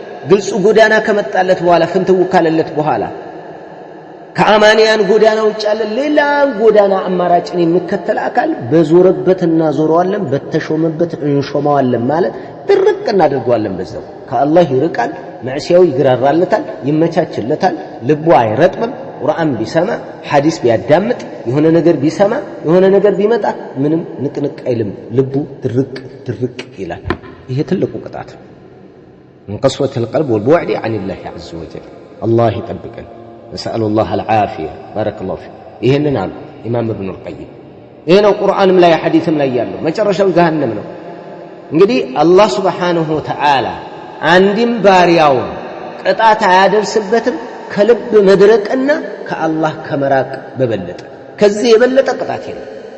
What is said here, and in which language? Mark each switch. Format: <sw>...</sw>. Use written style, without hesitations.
<am>ግልጽ ጎዳና ከመጣለት በኋላ ፍንትው ካለለት በኋላ ከአማንያን ጎዳና ውጭ ያለ ሌላ ጎዳና አማራጭን የሚከተል አካል በዞረበት እናዞረዋለን በተሾመበት እንሾማዋለን ማለት ድርቅ እናደርገዋለን። በዛው ከአላህ ይርቃል፣ ማዕሲያው ይግራራለታል፣ ይመቻችለታል፣ ልቡ አይረጥብም። ቁርአን ቢሰማ ሐዲስ ቢያዳምጥ የሆነ ነገር ቢሰማ የሆነ ነገር ቢመጣ ምንም ንቅንቅ አይልም፣ ልቡ ድርቅ ይላል። ይሄ ትልቁ ቅጣት</am> <ar>من قسوة القلب والبعد عن الله عز وجل. الله يطبقنا، نسأل الله العافية. بارك الله فيك.</ar> <am>ይሄንን አሉ ኢማም ኢብኑ አልቀይም። ይሄ ነው ቁርአንም ላይ ሐዲስም ላይ ያለው መጨረሻው ገሃነም ነው። እንግዲህ አላህ ሱብሓነሁ ወተዓላ አንድም ባሪያውን ቅጣት አያደርስበትም ከልብ መድረቅና ከአላህ ከመራቅ በበለጠ። ከዚህ የበለጠ ቅጣት የለም።</am>